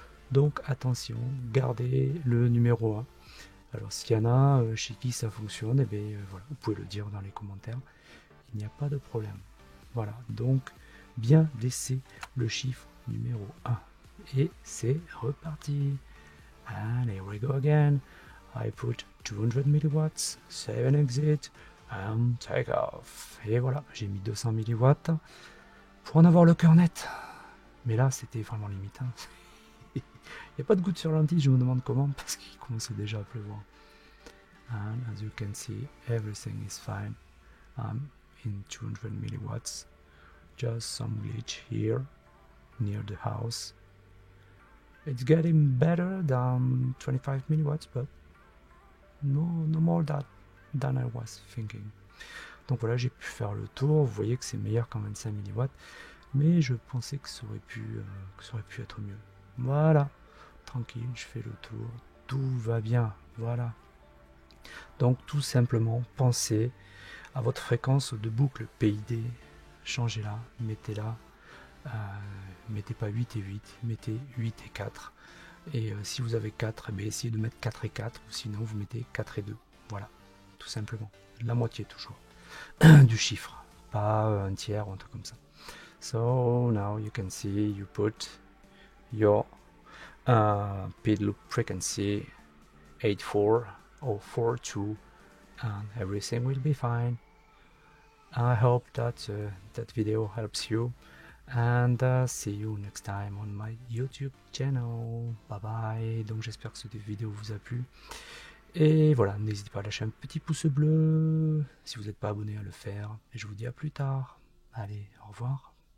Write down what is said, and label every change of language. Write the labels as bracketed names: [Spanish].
[French] Donc attention, gardez le numéro 1. Alors s'il y en a chez qui ça fonctionne, eh bien, voilà, vous pouvez le dire dans les commentaires, il n'y a pas de problème. Voilà, donc bien laisser le chiffre numéro 1. Et c'est reparti. [English] And here we go again. I put 200 milliwatts, 7 exit, and take off. [French] Et voilà, j'ai mis 200 milliwatts pour en avoir le cœur net. Mais là, c'était vraiment limite. Il n'y a pas de goutte sur lentille, je me demande comment, parce qu'il commençait déjà à pleuvoir. [English] And as you can see, everything is fine. I'm in 200 milliwatts. Just some glitch here, near the house. It's getting better than 25 milliwatts, but no more than I was thinking. [French] Donc voilà, j'ai pu faire le tour. Vous voyez que c'est meilleur qu'en 25 milliwatts, mais je pensais que ça aurait pu être mieux. Voilà, tranquille, je fais le tour, tout va bien, voilà. Donc tout simplement, pensez à votre fréquence de boucle PID, changez-la, mettez-la, mettez pas 8 et 8, mettez 8 et 4. Et si vous avez 4, eh essayez de mettre 4 et 4, ou sinon vous mettez 4 et 2. Voilà, tout simplement. La moitié toujours du chiffre, pas un tiers ou un truc comme ça. [English] So now you can see you put your PID loop frequency 84 or 42 and everything will be fine. I hope that that video helps you and see you next time on my YouTube channel. Bye bye. [French] Donc j'espère que cette vidéo vous a plu. Et voilà, n'hésitez pas à lâcher un petit pouce bleu si vous n'êtes pas abonné à le faire. Et je vous dis à plus tard. Allez, au revoir.